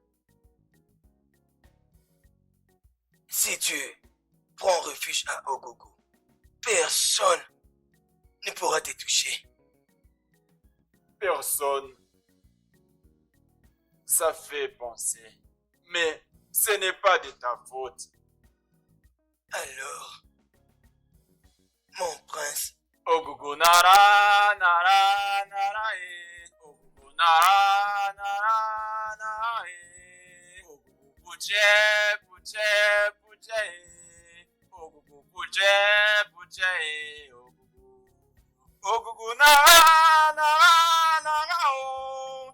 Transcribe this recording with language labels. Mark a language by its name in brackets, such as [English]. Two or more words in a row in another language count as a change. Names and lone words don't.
[French] Si tu prends refuge à Ogogo, personne ne pourra te toucher. Personne. Ça fait penser. Mais ce n'est pas de ta faute. Alors, mon prince, [Igbo] Ogugu nara nara nara e. Ogugu nara nara nara e. Ogugu buche buche buche e. Ogugu buche buche e. Ogugu nara nara nara o.